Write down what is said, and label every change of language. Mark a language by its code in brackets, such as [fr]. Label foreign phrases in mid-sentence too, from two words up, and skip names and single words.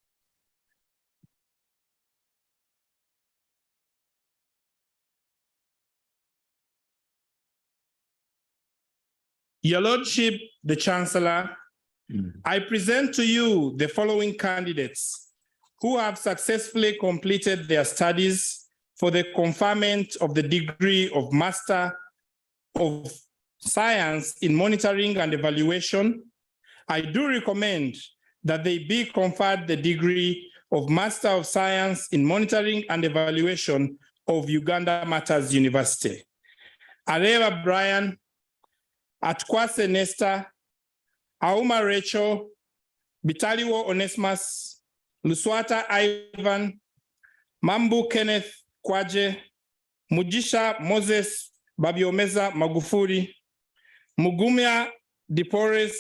[en] Your Lordship, the Chancellor, I present to you the following candidates who have successfully completed their studies for the conferment of the degree of Master of Science in Monitoring and Evaluation. I do recommend that they be conferred the degree of Master of Science in Monitoring and Evaluation of Uganda Martyrs University. Areva Brian, Atkwase Nesta, Auma Rachel, Bitaliwo Onesimus, Luswata Ivan, Mambu Kenneth Kwaje, Mujisha Moses Babiomeza Magufuli, Mugumya Dipores